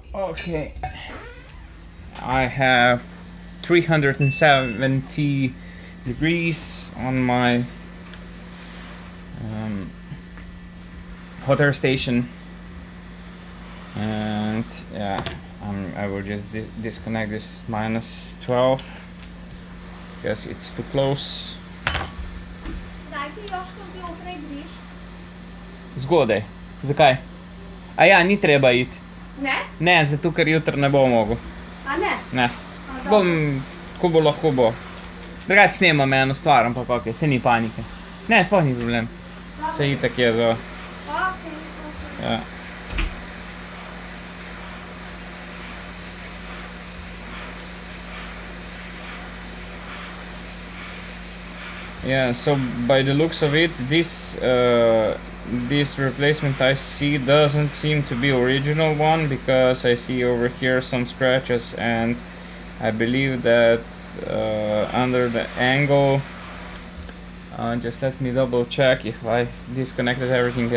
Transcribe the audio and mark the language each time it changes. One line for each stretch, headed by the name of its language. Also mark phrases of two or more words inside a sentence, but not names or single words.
English: Okay, I have 370 degrees on my hot air station, and yeah, I will just disconnect this -12 because it's too close.
Slovenian: Zgodaj. Zakaj? A ja, ni treba iti. Ne? Ne, zato ker jutri ne bo mogel. A ne? Ne. Bom, ko bo lahko bo. Drugače snemam eno stvar, ampak ok, se ni panike. Ne, sploh ni problem. Se itak je za... Ja.
English: Yeah, so by the looks of it, this replacement IC doesn't seem to be original one, because I see over here some scratches, and I believe that under the angle, just let me double check if I disconnected everything.